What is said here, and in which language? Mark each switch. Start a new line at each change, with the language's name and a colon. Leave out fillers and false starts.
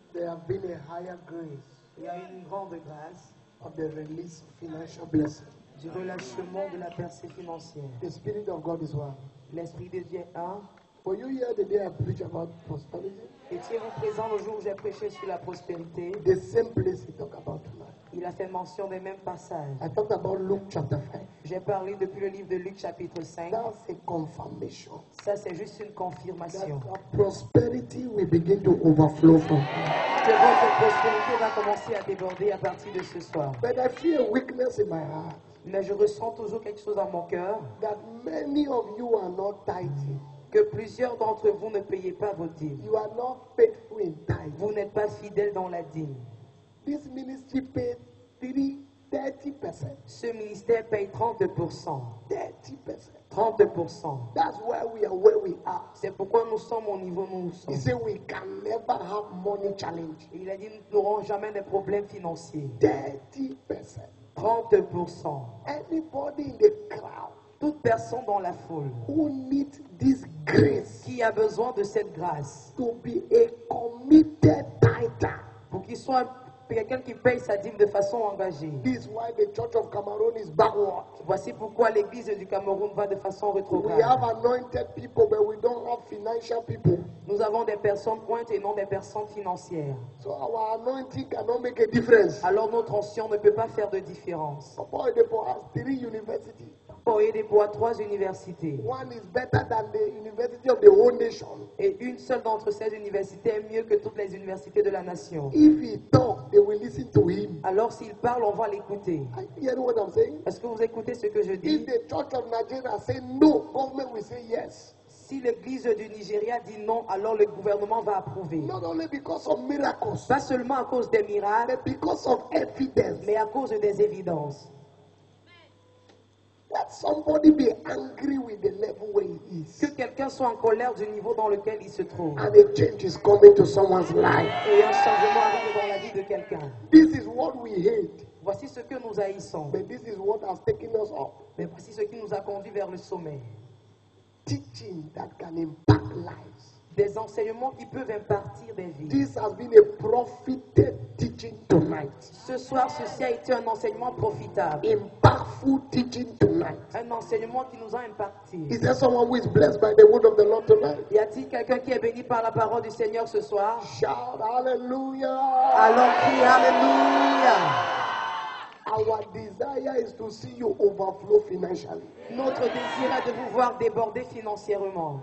English: There have been a higher grace
French: Il y a une grande grâce
English: of the release of financial blessing.
French: du relâchement de la percée financière.
English: The Spirit of God is one.
French: L'Esprit de Dieu est un.
English: Were you here the day I preached about prosperity?
French: Étiez-vous présent le jour où j'ai prêché sur la prospérité?
English: The same place we talk about tonight.
French: Il a fait mention des mêmes passages.
English: I talked about Luke chapter 5.
French: J'ai parlé depuis le livre de Luc chapitre 5.
English: That's a confirmation
French: Ça, c'est juste une
English: that
French: confirmation.
English: our prosperity will begin to overflow from here.
French: Que votre prospérité va commencer à déborder à partir de ce soir.
English: But I feel a weakness in my heart
French: Mais je ressens toujours quelque chose dans mon cœur,
English: that many of you are not tithing.
French: que plusieurs d'entre vous ne payez pas vos dîmes.
English: You are not faithful in tithing.
French: Vous n'êtes pas fidèles dans la dîme.
English: This ministry paid 30%.
French: Ce ministère paye 30%.
English: 30%.
French: 30%.
English: That's why we are where we are.
French: C'est pourquoi nous sommes au niveau où nous
English: He
French: sommes.
English: said we can never have money challenge.
French: Il a dit nous n'aurons jamais de problèmes financiers.
English: 30%.
French: 30%.
English: Anybody in the crowd
French: Toute personne dans la foule
English: who needs this grace
French: qui a besoin de cette grâce
English: to be a committed tither.
French: pour qu'il soit quelqu'un qui paye sa dîme de façon engagée.
English: This is why the Church of Cameroon is backward.
French: Voici pourquoi l'église du Cameroun va de façon
English: We
French: rétrograde.
English: have anointed people, but we don't have financial people.
French: Nous avons des personnes pointes et non des personnes financières.
English: So our anointing cannot make a difference.
French: Alors notre onction ne peut pas faire de différence.
English: Papa Oyedepo has 3 universities.
French: Pour aider pour 3 universités.
English: One is better than the university of the whole nation.
French: Et une seule d'entre ces universités est mieux que toutes les universités de la nation.
English: If he talks, they will listen to him.
French: Alors s'il parle, on va l'écouter.
English: Are you hearing what I'm saying?
French: Est-ce que vous écoutez ce que je
English: If
French: dis?
English: the Church of Nigeria say no, government will say yes.
French: Si l'église du Nigeria dit non, alors le gouvernement va approuver.
English: Not only because of miracles,
French: Pas seulement à cause des miracles,
English: but because of evidence.
French: mais à cause des évidences.
English: Let somebody be angry with the level where he is.
French: Que quelqu'un soit en colère du niveau dans lequel il se trouve.
English: And a change is coming to someone's life.
French: Et un changement arrive dans la vie de quelqu'un.
English: This is what we hate,
French: Voici ce que nous haïssons.
English: but this is what has taken us up.
French: Mais voici ce qui nous a conduit vers le sommet.
English: Teaching that can impact lives.
French: Des enseignements qui peuvent impartir des vies.
English: This has been a profited teaching tonight.
French: Ce soir, ceci a été un enseignement profitable.
English: Impactful teaching tonight.
French: Un enseignement qui nous a impacté.
English: Is there someone who is blessed by the word of the Lord tonight?
French: Y a-t-il quelqu'un qui est béni par la parole du Seigneur ce soir?
English: Shout hallelujah.
French: Alors crie Alléluia.
English: Our desire is to see you overflow financially.
French: Notre désir est de vous voir déborder financièrement.